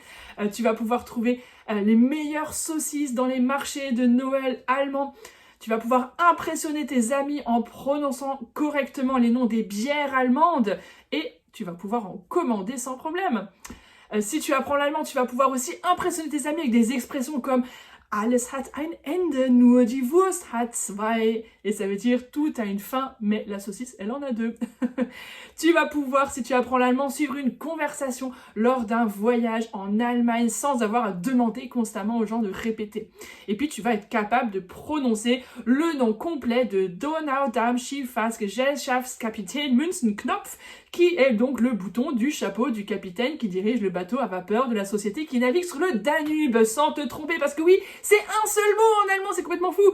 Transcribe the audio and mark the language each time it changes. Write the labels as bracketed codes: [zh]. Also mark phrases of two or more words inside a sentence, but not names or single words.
[fr] Tu vas pouvoir trouver les meilleures saucisses dans les marchés de Noël allemands. Tu vas pouvoir impressionner tes amis en prononçant correctement les noms des bières allemandes et tu vas pouvoir en commander sans problème. Si tu apprends l'allemand, tu vas pouvoir aussi impressionner tes amis avec des expressions comme [de] Alles hat ein Ende, nur die Wurst hat zwei. [fr] Et ça veut dire tout a une fin, mais la saucisse, elle en a deux. Tu vas pouvoir, si tu apprends l'allemand, suivre une conversation lors d'un voyage en Allemagne sans avoir à demander constamment aux gens de répéter. Et puis tu vas être capable de prononcer le nom complet de Donaudampfschifffahrtsgesellschaftskapitän Münzenknopf, qui est donc le bouton du chapeau du capitaine qui dirige le bateau à vapeur de la société qui navigue sur le Danube, sans te tromper, parce que oui, c'est un seul mot en allemand, c'est complètement fou.